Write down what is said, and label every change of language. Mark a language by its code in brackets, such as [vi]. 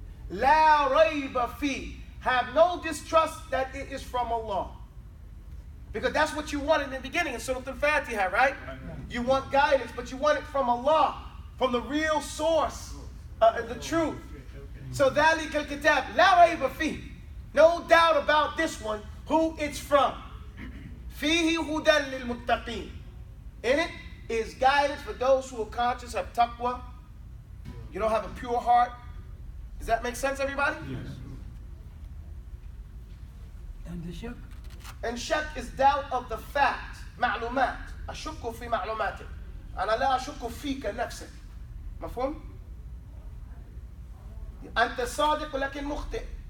[ar] La rayba fi. [en] Have no distrust that it is from Allah. Because that's what you wanted in the beginning in Surah Al-Fatiha, right? You want guidance, but you want it from Allah, from the real source, the truth. So, [ar] ذَلِكَ الْكِتَابِ لَا رَيْبَ فِيهِ. [en] No doubt about this one, who it's from. [ar] فِيهِ هُدًى لِلْمُتَّقِينَ. [en] In it is guidance for those who are conscious, have taqwa. You don't have a pure heart. Does that make sense, everybody? Yes. And the shak? And shak is doubt of the fact. [ar] معلومات. أشك في معلوماتك. أنا لا أشك فيك نفسك. مفهوم؟ أنت صادق ولكن مخطئ.